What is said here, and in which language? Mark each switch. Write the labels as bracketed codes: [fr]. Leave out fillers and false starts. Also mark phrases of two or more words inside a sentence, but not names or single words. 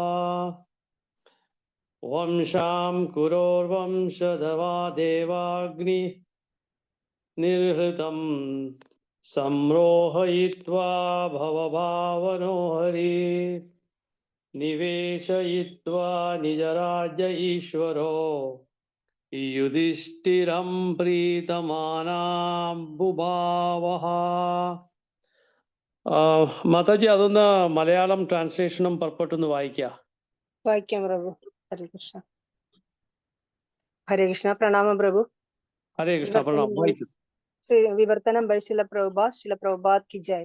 [sa] वंशां कुरोर्वंशधवा देवाग्नि निर्हृतं संरोहयित्वा भवभावनो हरि निवेशयित्वा निजराज्य ईश्वरो युधिष्ठिरं प्रीतमाना बुभावः. [ml] മാതാജി അതൊന്ന് മലയാളം ട്രാൻസ്ലേഷനും പർപ്പട്ടൊന്ന് വായിക്കാം പ്രഭു. ഹരേ കൃഷ്ണ. ഹരേ കൃഷ്ണ. പ്രണാമം പ്രഭു. ഹരേ കൃഷ്ണ. പ്രണാമം. വായിക്കും. വിവർത്തനം ബൈ ശില പ്രഭുപാദ് [hi] की जय.